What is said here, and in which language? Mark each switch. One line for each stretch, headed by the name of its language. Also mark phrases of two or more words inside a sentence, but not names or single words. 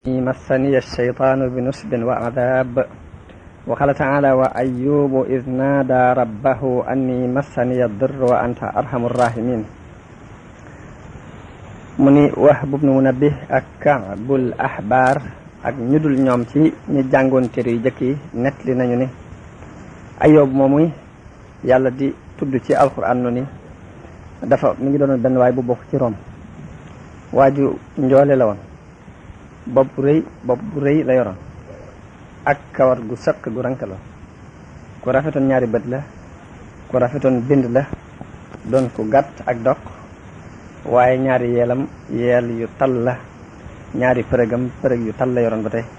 Arabic: مسني الشيطان بنصب وعذاب. وقال تعالى وأيوب إذ نادى ربه أني مسني الضر وأنت أرحم الراحمين.
Wolof: mu ni Wahb ibn Munabbih ak Ka'bul Ahbar ak ñu dul ñoom ci ñi jàngoon téere yu jëkk yi nettali nañu ni Ayyub moomu yàlla di tudd ci alquran nu ni mi ngi doon benn waay bu bokk ci Rom waaju njoole la woon, bopp bu rëy la yoroon ak kawar gu sëq gu rank la, ku rafetoon ñaari bët la, ku rafetoon bind la, doon ku gàtt ak doq, waaye ñaari yeelam yeel yu tal la, ñaari përëg yu tal la yoroon ba tey.